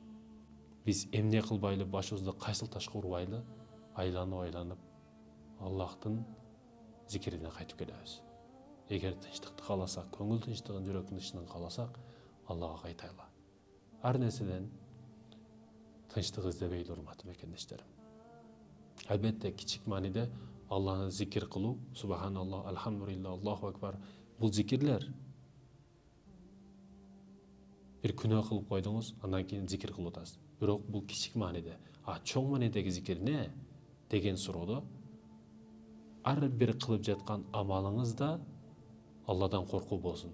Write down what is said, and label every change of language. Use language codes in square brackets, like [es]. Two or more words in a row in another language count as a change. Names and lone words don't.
[ky] Биз эмне кылбайлы, башыбызды кайсыл ташка урбайлы, айланып Аллахтын зикирине кайтып келебиз. Эгер тынчтыкты кааласак, көңүл тынчтыгын, жүрөктүн тынчтыгын кааласак, Аллага кайтайлы. Ар нерседен тынчтык издебейли, урматтуу мекендештерим. Албетте кичик мааниде Алланы зикир кылуу, [ar] سبحان الله، الحمد لله، الله أكبر, [ky] бул зикирлер. Бир күнөө кылып койдуңуз, андан кийин зикир кылып атасыз. Бирок бул кичик мааниде. Чоң маанидеги зикир не деген суроодо ар бир кылып жаткан амалыңызда Алладан коркуу болсун.